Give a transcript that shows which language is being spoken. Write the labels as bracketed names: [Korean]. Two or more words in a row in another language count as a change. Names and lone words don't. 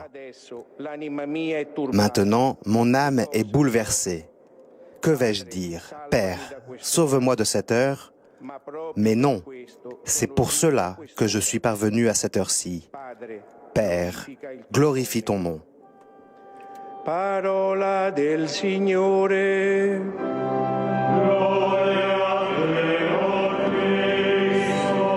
[French] Maintenant, mon âme est bouleversée. Que vais-je dire? Père, sauve-moi de cette heure. Mais non, c'est pour cela que je suis parvenu à cette heure-ci. Père, glorifie ton nom. [Italian] Parola del Signore. Gloria a te, o Cristo.